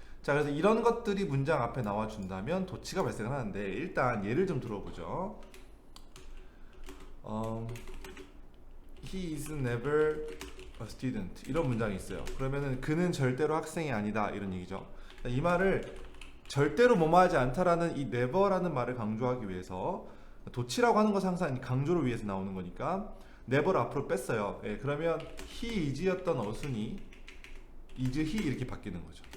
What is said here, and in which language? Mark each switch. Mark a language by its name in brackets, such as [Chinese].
[Korean] 자, 그래서 이런 것들이 문장 앞에 나와준다면 도치가 발생을 하는데, 일단 예를 좀 들어보죠. [English] He is never a student, 이런 문장이 있어요. [Korean] 그러면은 그는 절대로 학생이 아니다, 이런 얘기죠. 이 말을 절대로 뭐뭐하지 않다라는 이 never라는 말을 강조하기 위해서, 도치라고 하는 것은 항상 강조를 위해서 나오는 거니까 never를 앞으로 뺐어요. 그러면 [English] he is [Korean] 였던 어순이 [English] is he [Korean] 이렇게 바뀌는 거죠.